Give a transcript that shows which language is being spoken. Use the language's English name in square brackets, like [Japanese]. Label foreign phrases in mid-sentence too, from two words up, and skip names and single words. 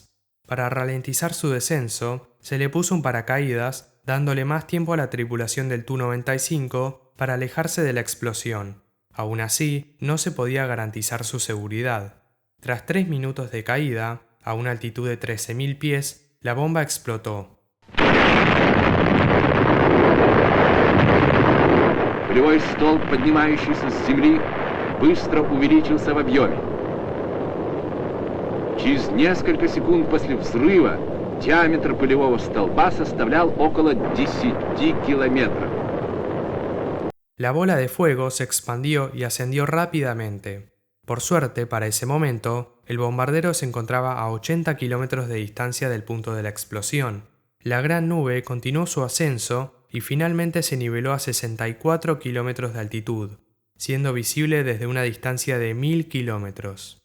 [Spanish] Para ralentizar su descenso, se le puso un paracaídas, dándole más tiempo a la tripulación del Tu-95 para alejarse de la explosión. Aún así, no se podía garantizar su seguridad. Tras 3 minutos de caída, a una altitud de 13.000 pies, la bomba explotó. [Russian] Пулевой столб, поднимающийся с земли, быстро увеличился в объеме. Через несколько секунд после взрыва диаметр пулевого столба составлял около 10 километров. [Spanish] La bola de fuego se expandió y ascendió rápidamente. Por suerte, para ese momento, el bombardero se encontraba a 80 kilómetros de distancia del punto de la explosión. La gran nube continuó su ascenso y finalmente se niveló a 64 kilómetros de altitud, siendo visible desde una distancia de 1000 kilómetros.